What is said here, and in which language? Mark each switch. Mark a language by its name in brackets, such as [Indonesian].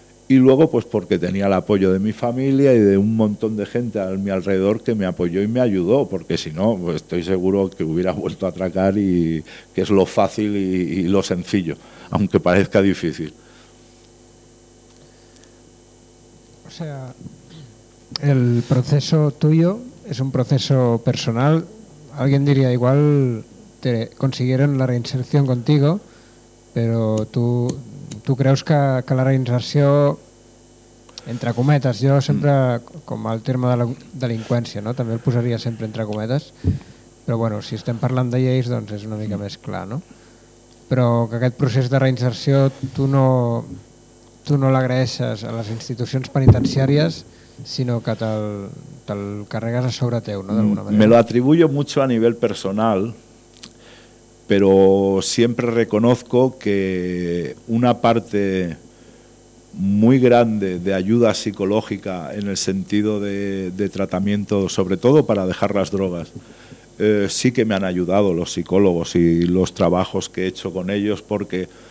[Spanish] Y luego, pues porque tenía el apoyo de mi familia y de un montón de gente a mi alrededor que me apoyó y me ayudó, porque si no, pues estoy seguro que hubiera vuelto a atracar, y que es lo fácil y lo sencillo, aunque parezca difícil. O sea, el proceso tuyo es un proceso personal. Alguien diría, igual te consiguieron la reinserción contigo, pero tú... [Catalan] ¿Tu creus que la reinserció, entre cometes, jo sempre, com el terme de la delinqüència, no?, també el posaria sempre entre cometes, però bueno, si estem parlant de lleis, doncs és una mica més clar, no? Però que aquest procés de reinserció tu no l'agraeixes a les institucions penitenciàries, sinó que te'l carregues a sobre teu, no?, d'alguna manera. [Spanish] Me lo atribuyo mucho a nivel personal, pero siempre reconozco que una parte muy grande de ayuda psicológica en el sentido de tratamiento, sobre todo para dejar las drogas, sí que me han ayudado los psicólogos y los trabajos que he hecho con ellos, porque